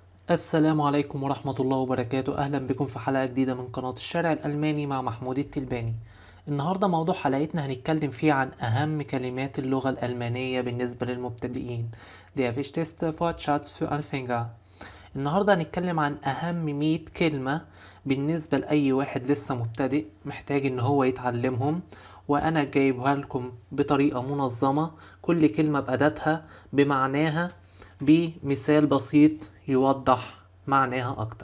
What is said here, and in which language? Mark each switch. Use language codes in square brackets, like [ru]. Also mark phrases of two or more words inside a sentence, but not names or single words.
[ar] السلام عليكم ورحمة الله وبركاته. أهلا بكم في حلقة جديدة من قناة الشارع الألماني مع محمود التلباني. النهاردة موضوع حلقتنا هنتكلم فيه عن أهم كلمات اللغة الألمانية بالنسبة للمبتدئين. [de] Der wichtigste Wortschatz für Anfänger. [ar] النهاردة هنتكلم عن أهم 100 كلمة بالنسبة لأي واحد لسه مبتدئ محتاج إن هو يتعلمهم، وأنا جايبها لكم بطريقة منظمة، كل كلمة بأداتها بمعناها بمثال بسيط يوضح معناها أكتر.